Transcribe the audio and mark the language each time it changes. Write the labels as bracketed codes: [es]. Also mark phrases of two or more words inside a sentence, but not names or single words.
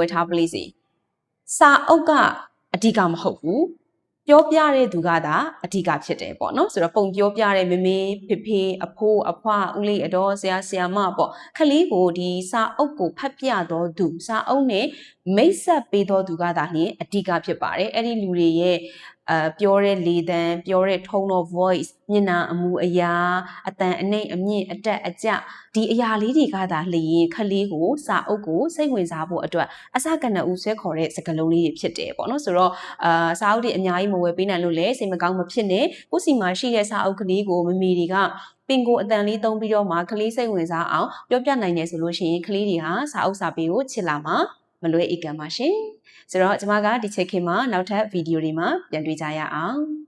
[my] ယ်ထားပလိစီစာအုပ်ကအဓိကမဟုတ်ဘူးပြောပြတဲ့သူကသာအဓိကဖြစ်တယ်ပေါ့နော်ဆိုတော့ပုံပြောပြတဲ့မမေဖေဖေအဖိုးအဖွားဦးလေးအတော်ဆရာဆရာမပေါ့ခလေးကိုဒီစာအု ပ်ကိုဖတ်ပြတော်သူစာအုပ်နဲ့မိတ်ဆက်ပေးတော်သူကသာလျှင်အဓိကဖြစ်ပါတယ်အဲ့ဒီလူတွေရဲ့ပြောတဲ့လေသံပြောတဲ့ tone [en] of voice [my] မျက်နှာအမူအရာအတန်အနှိမ့်အမြင့်အတက်အကျဒီအရာလေးတွေကသာလျှင်ခလေးကိုစာအုပ်ကိုစိတ်ဝင်စားဖို့အတွက်အစကနဦးဆွဲခေါ်တဲ့စကားလုံးလေးတွေဖြစ်တယ်ပေါ့နော်ဆိုတော့စာအုပ်တွေအများကြီးမဝယ်ပေးနိုင်လို့လည်းစိတ်မကောင်းမဖြစ်နဲ့ကိုယ့်စီမှာရှိတဲ့စာအုပ်ကလေးကိုမမေတွေကပင်ကိုအတန်လေးသုံးပြီးတော့မှကလေးစိတ်ဝင်စားအောင်ပြောပြနိုင်တယ်ဆိုလို့ရှိရင်ကလေးတွေဟာစာအုပ်စာပေကိုချစ်လာမှာမလွဲဧကံပါရှင်ဆိုတော့ကျွန်မကဒီချက်ခေတ်မှာနောက်ထပ်ဗီဒီယိုတွေမှာပြန်တွေ့ကြရအောင်